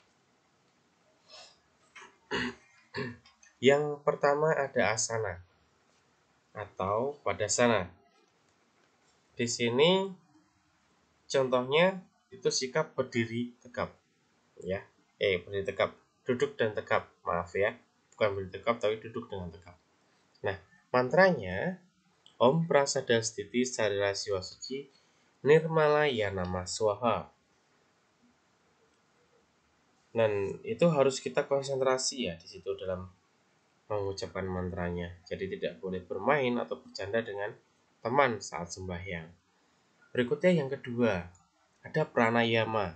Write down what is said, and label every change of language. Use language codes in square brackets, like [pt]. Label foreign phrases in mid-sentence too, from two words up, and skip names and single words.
[id] Yang pertama ada asana atau padasana. Di sini contohnya itu sikap berdiri tegap, ya. Berdiri tegap, duduk dan tegap. Maaf ya, bukan berdiri tegap tapi duduk dengan tegap. Nah, mantranya [sa] Om Prasada Stiti Sarira Siwa Suci Nirmala Yanama Swaha. [id] Dan itu harus kita konsentrasi ya di situ dalam mengucapkan mantranya. Jadi tidak boleh bermain atau bercanda dengan teman saat sembahyang. Berikutnya yang kedua, ada pranayama.